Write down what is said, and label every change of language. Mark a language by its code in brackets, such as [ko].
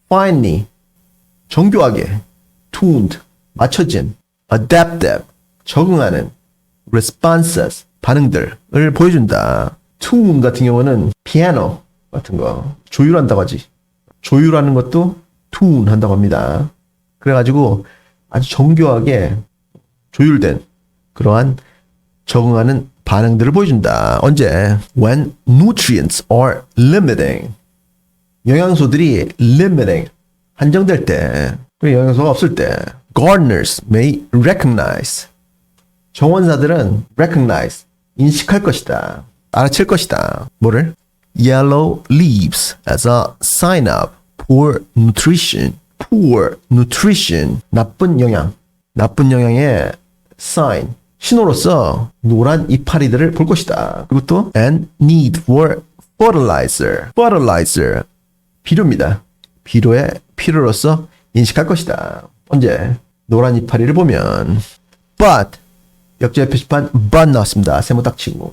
[ko] Finely 정교하게 tuned 맞춰진 adaptive 적응하는 responses 반응들을 보여준다. tune 같은 경우는 피아노 같은 거 조율한다고 하지. 조율하는 것도 tune 한다고 합니다. 그래가지고 아주 정교하게 조율된 그러한 적응하는 반응들을 보여준다. 언제? [en] When nutrients are limiting. [ko] 영양소들이 limiting 한정될 때, 그리고 영양소가 없을 때, [en] gardeners may recognize. [ko] 정원사들은 recognize, 인식할 것이다. 알아챌 것이다. 뭐를? [en] Yellow leaves as a sign of poor nutrition. [ko] poor nutrition. 나쁜 영양. 나쁜 영양의 sign. 신호로서 노란 이파리들을 볼 것이다. 그리고 또 [en] and need for fertilizer. [ko] fertilizer. 비료입니다. 비료의 필요로서 인식할 것이다. 언제? 노란 이파리를 보면. But 역제 표시판 but 나왔습니다. 세모 딱 치고.